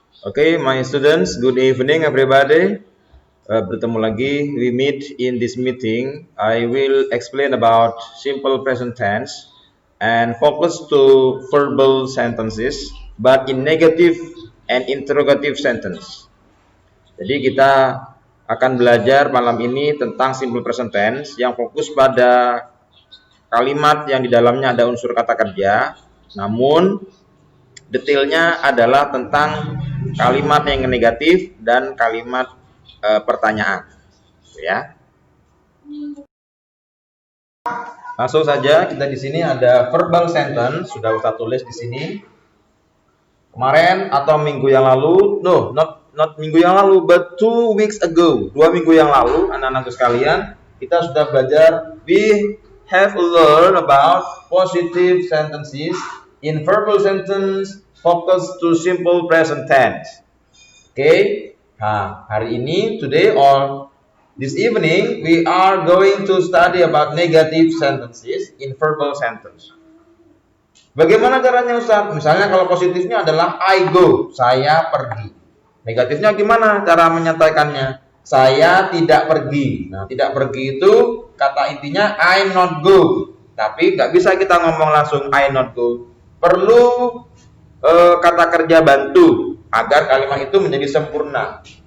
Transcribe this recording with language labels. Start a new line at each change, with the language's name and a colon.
English: Okay, my students, good evening everybody.
Indonesian: Bertemu lagi,
English: we meet in this meeting. I will explain about simple present tense and focus to verbal sentences, but in negative and interrogative sentence.
Indonesian: Jadi kita akan belajar malam ini tentang simple present tense yang fokus pada kalimat yang di dalamnya ada unsur kata kerja, namun detailnya adalah tentang kalimat yang negatif dan kalimat pertanyaan, ya. Langsung saja, kita di sini ada verbal sentence, sudah Ustaz tulis di sini. Kemarin atau minggu yang lalu,
English: not
Indonesian: minggu yang lalu,
English: but 2 weeks ago,
Indonesian: 2 minggu yang lalu, anak-anakku sekalian, kita sudah belajar,
English: we have learned about positive sentences in verbal sentence focus to simple present tense. Okay.
Indonesian: Nah, hari ini,
English: today or this evening, we are going to study about negative sentences in verbal sentence.
Indonesian: Bagaimana caranya Ustaz? Misalnya kalau positifnya adalah
English: I go,
Indonesian: saya pergi. Negatifnya gimana cara menyatakannya? Saya tidak pergi. Nah, tidak pergi itu kata intinya
English: I not go.
Indonesian: Tapi nggak bisa kita ngomong langsung
English: I not go.
Indonesian: Perlu kata kerja bantu agar kalimat itu menjadi sempurna.